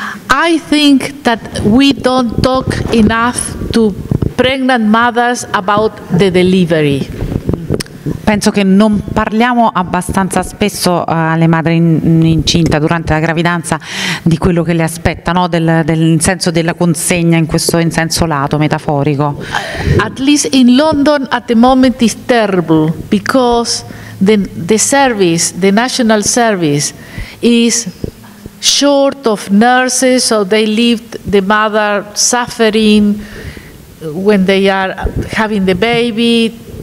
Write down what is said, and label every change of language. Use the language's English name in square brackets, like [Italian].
[English] I think that we don't talk enough to pregnant mothers about the delivery. [Italian] Penso che non parliamo abbastanza spesso alle madri incinta durante la gravidanza di quello che le aspetta, no? del senso della consegna in senso lato, metaforico. [English] At least in London at the moment is terrible because the service, the national service is short of nurses, so they leave the mother suffering when they are having the baby.